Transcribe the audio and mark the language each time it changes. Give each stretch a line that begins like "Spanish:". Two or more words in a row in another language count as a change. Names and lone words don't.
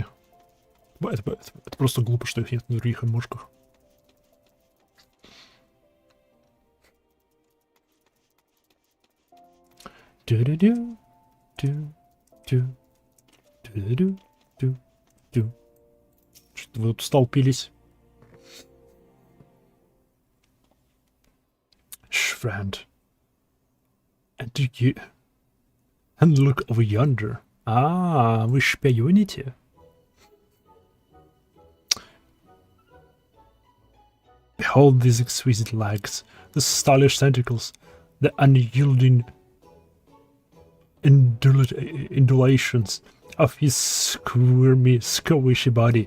Russian: Это просто глупо, что их нет в других эмошках. Что-то вы тут столпились.
English: Friend. And look over yonder.
Russian: Ah, вы шпионите?
English: Behold these exquisite legs, the stylish tentacles, the unyielding undulations of his squirmy, squishy body.